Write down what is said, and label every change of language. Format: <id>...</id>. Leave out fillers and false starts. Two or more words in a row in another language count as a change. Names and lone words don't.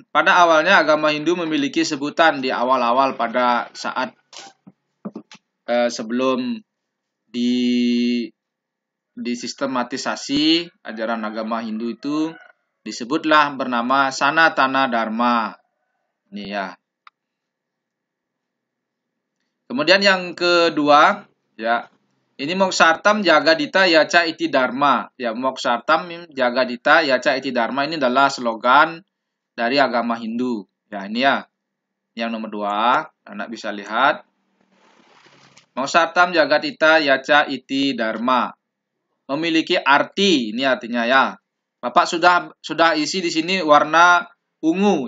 <id>Pada awalnya agama Hindu memiliki sebutan di awal-awal pada saat sebelum disistematisasi ajaran agama Hindu itu disebutlah bernama Sanatana Dharma. Ini ya. Kemudian yang kedua ya.</id> <sa>Ini मोक्षार्थं जगद्धिता यच इति धर्म.</sa> <id>Ya,</id> <sa>मोक्षार्थं जगद्धिता यच इति धर्म</sa> <id>ini adalah slogan dari agama Hindu. Ya, ini ya. Yang nomor 2, anak bisa lihat.</id> <sa>मोक्षार्थं जगद्धिता यच इति धर्म.</sa> <id>Memiliki arti, ini artinya ya. Bapak sudah isi di sini warna ungu.</id>